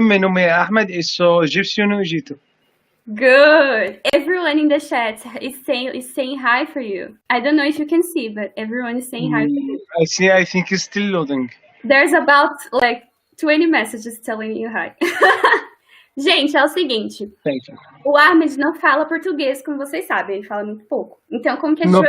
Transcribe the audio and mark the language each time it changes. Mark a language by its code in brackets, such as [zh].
[pt] Meu nome é Ahmed e sou egípcio no Egito. [en] Good. Everyone in the chat is saying hi for you. I don't know if you can see, but everyone is saying hi for you. I think it's still loading. There's about, like, 20 messages telling you hi. [pt] Gente, é o seguinte. [en] Thank you. [pt] O Ahmed não fala português, como vocês sabem. Ele fala muito pouco. Então, como que a gente vai